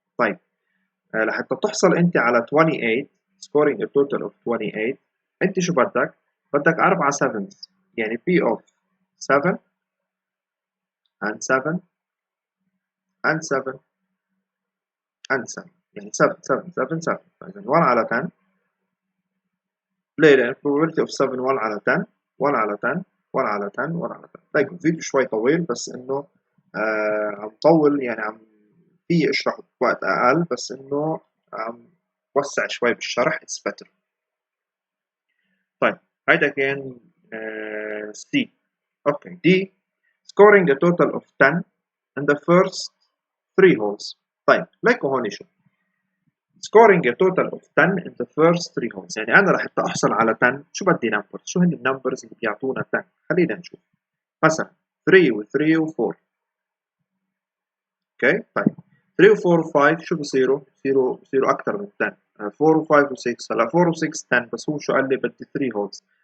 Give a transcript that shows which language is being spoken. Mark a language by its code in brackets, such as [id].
[ar] طيب لحتى تحصل انت على 28 [en] scoring a total of 28 [ar] انت شو بدك؟ بدك 4 sevens يعني [en] P of 7 and 7 [ar] and 7 and 7 يعني 7 7 7 7 فإذا 1 على 10 ليه؟ لأن [en] probability of 7 [ar] 1 على 10 1 على 10 1 على 10 1 على 10. طيب الفيديو شوي طويل بس إنه عم طول يعني عم في اشرح بوقت أقل بس إنه عم وسع شوي بالشرح [en] it's better. [ar] طيب هيدا كان C. [en] Okay D scoring a total of 10 in the first 3 holes. [ar] طيب ليكوا هون شو [en] scoring a total of 10 in the first 3 holes [ar] يعني أنا لحتى أحصل على 10 شو بدي numbers شو هن النمبرز اللي بيعطونا 10 خلينا نشوف مثلا 3 و 3 و 4 اوكي طيب 3 و 4 و 5 شو بصيروا أكثر من 10 4 و 5 و 6 هلا 4 و 6 10 بس هو شو قال لي بدي 3 holes.